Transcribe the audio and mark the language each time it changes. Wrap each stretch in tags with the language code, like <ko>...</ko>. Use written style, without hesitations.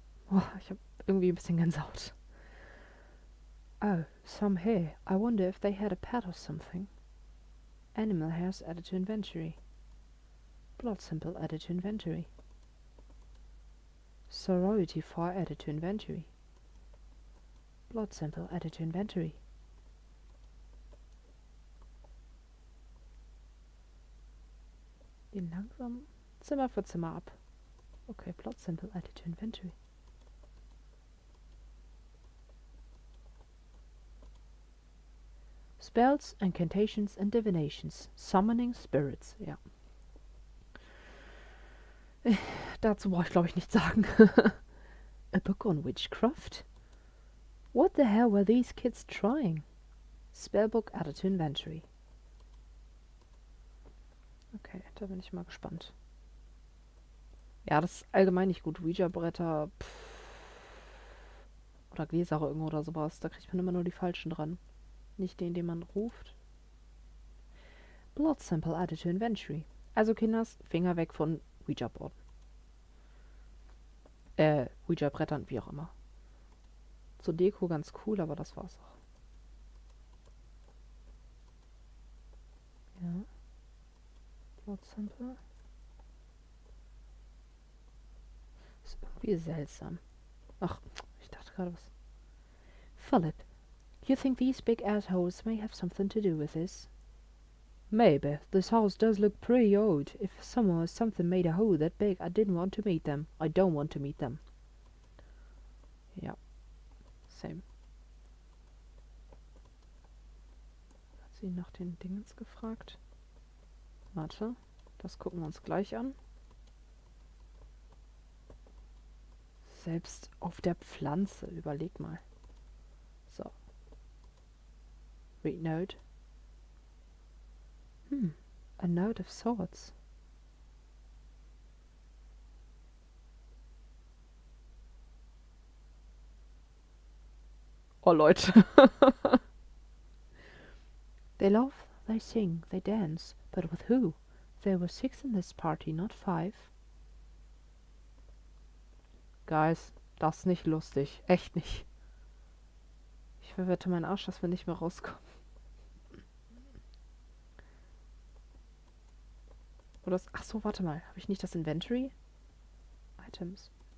<de>Boah, ich hab irgendwie ein bisschen Gänsehaut.</de> <en>Oh, some hair. I wonder if they had a pet or something. Animal hairs added to inventory. Blood sample added to inventory. Sorority fire added to inventory. Blood sample added to inventory.</en> <de>Den langsam Zimmer für Zimmer ab.</de> <en>Okay, blood sample added to inventory. Spells, incantations and divinations. Summoning spirits. Ja.</en> <de>Dazu brauche ich glaube ich nichts sagen.</de> <en>A book on witchcraft? What the hell were these kids trying? Spellbook added to inventory.</en> <de>Okay, da bin ich mal gespannt. Ja, das ist allgemein nicht gut. Ouija-Bretter oder Gläser irgendwo oder sowas. Da kriegt man immer nur die falschen dran. Nicht den man ruft.</de> <en>Blood sample added to inventory.</en> <de>Also Kinders, Finger weg von Ouija-Board. Ouija-Brettern, wie auch immer. Zur Deko ganz cool, aber das war's auch. Ja.</de> <en>Blood sample.</en> <de>Ist irgendwie seltsam. Ach, ich dachte gerade was.</de> <en>Philip, you think these big assholes may have something to do with this? Maybe. This house does look pretty old. If someone or something made a hole that big, I didn't want to meet them. I don't want to meet them. Ja. Same.</en> <de>Hat sie nach den Dingens gefragt? Warte. Das gucken wir uns gleich an. Selbst auf der Pflanze. Überleg mal. So.</de> <en>Read note. A note of sorts.</en> <de>Oh, Leute.</de> <en>They laugh, they sing, they dance. But with who? There were 6 in this party, not 5.</en> <de>Guys, das ist nicht lustig. Echt nicht. Ich verwette meinen Arsch, dass wir nicht mehr rauskommen. Oder das, ach so, warte mal. Habe ich nicht das Inventory? Items.</de>